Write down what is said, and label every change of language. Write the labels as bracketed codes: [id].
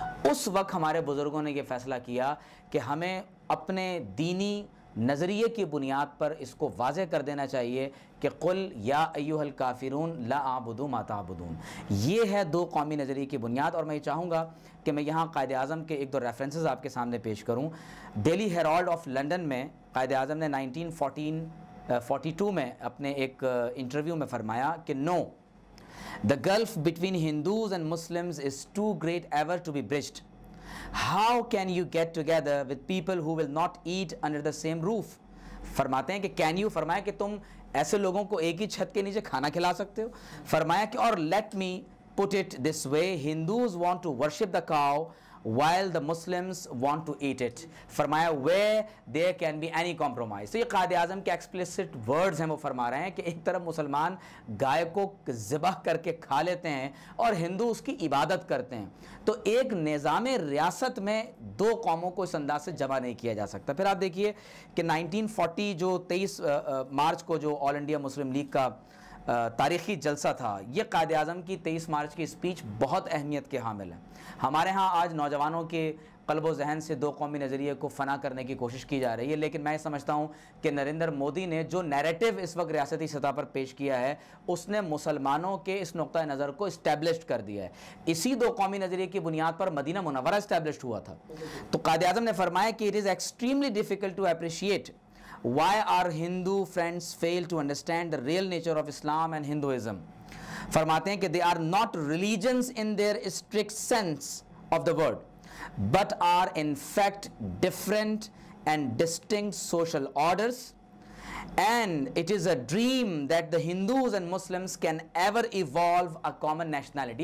[ur] اس وقت ہمارے بزرگوں نے یہ فیصلہ کیا کہ ہمیں اپنے دینی نظریے کی بنیاد پر اس کو واضح کر دینا چاہیے کہ [ar] قل یا ایھا الکافرون لا اعبد ما تعبدون۔ [ur] یہ ہے دو قومی نظریے کی بنیاد۔ اور میں یہ چاہوں گا کہ میں یہاں قائد اعظم کے ایک دو ریفرنسز آپ کے سامنے پیش کروں۔ ڈیلی ہیرالڈ آف لنڈن میں قائد اعظم نے 1942 میں اپنے ایک انٹرویو میں فرمایا کہ نو، [en] the gulf between Hindus and Muslims is too great ever to be bridged. How can you get together with people who will not eat under the same roof? [ur] فرماتے ہیں کہ [en] can you، [ur] فرمایا کہ تم ایسے لوگوں کو ایک ہی چھت کے نیچے کھانا کھلا سکتے ہو؟ فرمایا کہ اور [en] let me put it this way, Hindus want to worship the cow while the Muslims want to eat it. [ur] فرمایا [en] where there can be any compromise. [ur] تو یہ قائد اعظم کے ایکسپلیسٹ ورڈز ہیں، وہ فرما رہے ہیں کہ ایک طرف مسلمان گائے کو ذبح کر کے کھا لیتے ہیں اور ہندو اس کی عبادت کرتے ہیں، تو ایک نظام ریاست میں دو قوموں کو اس انداز سے جمع نہیں کیا جا سکتا۔ پھر آپ دیکھیے کہ 1940 جو 23 مارچ کو جو آل انڈیا مسلم لیگ کا تاریخی جلسہ تھا، یہ قائد اعظم کی 23 مارچ کی اسپیچ بہت اہمیت کے حامل ہے۔ ہمارے ہاں آج نوجوانوں کے قلب و ذہن سے دو قومی نظریے کو فنا کرنے کی کوشش کی جا رہی ہے، لیکن میں سمجھتا ہوں کہ نریندر مودی نے جو نیریٹو اس وقت ریاستی سطح پر پیش کیا ہے، اس نے مسلمانوں کے اس نقطہ نظر کو اسٹیبلشڈ کر دیا ہے۔ اسی دو قومی نظریے کی بنیاد پر مدینہ منورہ اسٹیبلشڈ ہوا تھا۔ تو قائد اعظم نے فرمایا کہ [en] it is extremely difficult to appreciate why our Hindu friends fail to understand the real nature of Islam and Hinduism. [ur] فرماتے ہیں کہ [en] they are not religions in their strict sense of the word, but are in fact different and distinct social orders, and it is a dream that the Hindus and Muslims can ever evolve a common nationality.